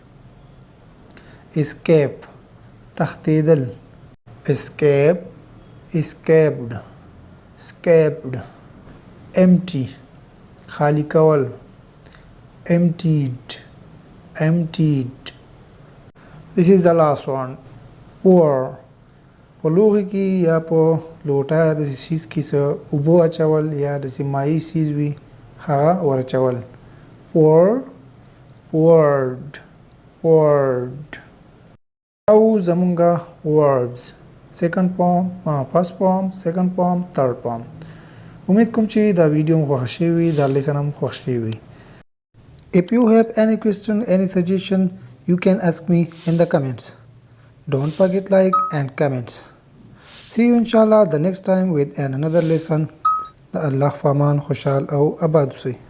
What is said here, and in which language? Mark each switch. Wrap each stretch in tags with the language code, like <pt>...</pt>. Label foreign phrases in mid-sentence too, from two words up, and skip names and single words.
<en>escape تښتېدل escape escaped escaped empty</en> <ps>خالی کول</ps> <en>emptied emptied this is the last one pour</en> <ps>په لوښي کې یا په لوټه داسې څیز کې څه اوبه اچول یا داسې مایع څیز وي هغه ورچول</ps> <en>pour poured poured</en> <ps>او زمونږه</ps> <en>verbs second form first form second form third form</en> <ps>امید کوم چې دا ویډیو مو خوښ شوي</ps> <en>دا لیسن هم خوښ شوي if you have any question any suggestion you can ask me in the comments don't forget like and comments see you inshallah the next time with another lesson</en> <ps>د الله په امان خوشحال او آباد</ps>